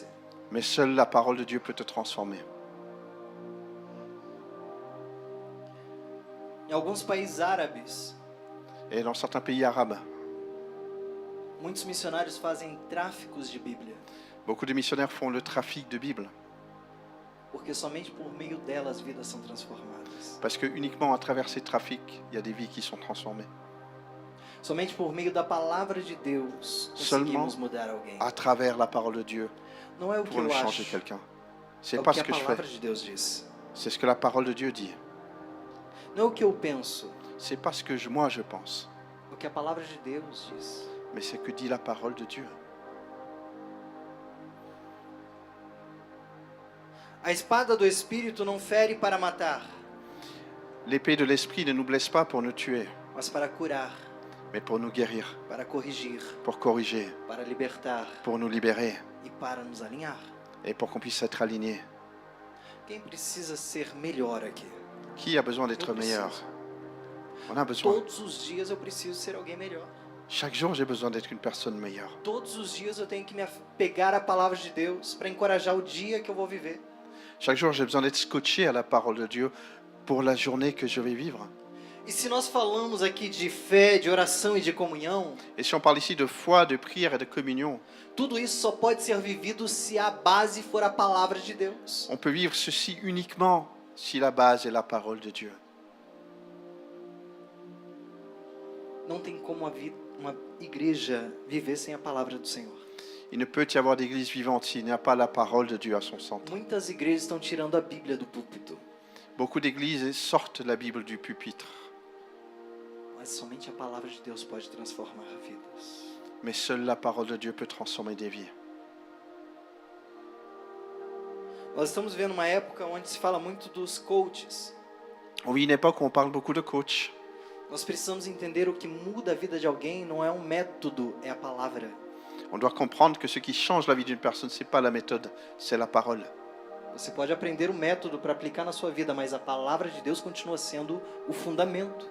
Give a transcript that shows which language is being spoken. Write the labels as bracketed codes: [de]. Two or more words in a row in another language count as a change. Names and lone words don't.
[fr] mais seule la parole de Dieu peut te transformer. [pt] Em alguns países árabes, [fr] Et dans certains pays arabes, [pt] muitos missionários fazem tráficos de Bíblia, [fr] beaucoup de missionnaires font le trafic de Bible, [pt] porque somente por meio dela as vidas são transformadas. [fr] parce que uniquement à travers ces trafics, il y a des vies qui sont transformées. [pt] Somente por meio da palavra de Deus [fr] Seulement [pt] conseguimos mudar alguém. [fr] à travers la parole de Dieu [pt] Não é o que [fr] pour [pt] eu [fr] nous changer [pt] acho, [fr] quelqu'un. [pt] é [fr] C'est [pt] o [fr] pas [pt] que [fr] ce [pt] a [fr] que je [pt] palavra [fr] fais, [pt] de Deus diz. [fr] c'est ce que la parole de Dieu dit. [pt] Não é o que eu penso, [fr] C'est pas ce que moi je pense, [pt] é o que a palavra de Deus diz. [fr] mais c'est ce que dit la parole de Dieu. [pt] A espada do Espírito não fere para matar, [fr] L'épée de l'esprit ne nous blesse pas pour nous tuer, [pt] mas para curar, [fr] mais pour nous guérir, [pt] para corrigir, [fr] pour corriger, [pt] para libertar [fr] pour nous libérer [pt] e para nos alinhar. [fr] et pour qu'on puisse être alignés. [pt] Quem precisa ser melhor aqui? [fr] Qui a besoin d'être [pt] Eu preciso. [fr] meilleur? On a besoin. [pt] Todos os dias eu preciso ser alguém melhor. [fr] Chaque jour, j'ai besoin d'être une personne meilleure. [pt] Todos os dias eu tenho que me apegar à palavra de Deus para encorajar o dia que eu vou viver. [fr] Chaque jour, j'ai besoin d'être scotché à la parole de Dieu pour la journée que je vais vivre. [pt] E se nós falamos aqui de fé, de oração e de comunhão, [fr] Et si on parle ici de foi, de prière et de communion, [pt] tudo isso só pode ser vivido se a base for a palavra de Deus. [fr] on peut vivre ceci uniquement si la base est la parole de Dieu. [pt] Não tem como uma igreja viver sem a palavra do Senhor. [fr] Il ne peut y avoir d'église vivante s'il n'y a pas la parole de Dieu à son centre. [pt] Muitas igrejas estão tirando a Bíblia do púlpito, [fr] Beaucoup d'églises sortent la Bible du pupitre, [pt] mas somente a palavra de Deus pode transformar vidas. [fr] mais seule la parole de Dieu peut transformer des vies. [pt] Nós estamos vivendo uma época onde se fala muito dos coaches. [fr] On vit une époque où on parle beaucoup de coach. [pt] Nós precisamos entender o que muda a vida de alguém não é um método, é a palavra. [fr] On doit comprendre que ce qui change la vie d'une personne, c'est pas la méthode, c'est la parole. [pt] Você pode aprender o método para aplicar na sua vida, mas a palavra de Deus continua sendo o fundamento.